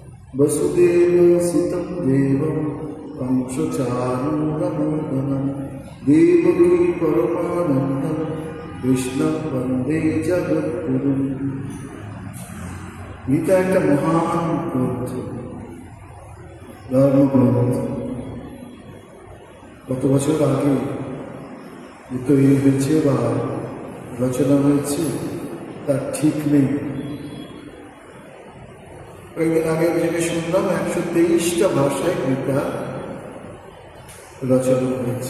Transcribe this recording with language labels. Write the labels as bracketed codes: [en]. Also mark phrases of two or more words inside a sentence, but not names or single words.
[sa] वसुदेवसुतं देवं कंसचाणूरमर्दनं देवकी परमानन्दं कृष्णं वन्दे जगद्गुरुं। [hi] गीता एक महान ग्रंथ, धर्मग्रंथ। [bn] কত বছর আগে তৈরি হয়েছে বা রচনা হয়েছে তার ঠিক নেই। কয়েকদিন আগে জেনে শুনলাম 123টা ভাষায় গীতা রচনা হয়েছে।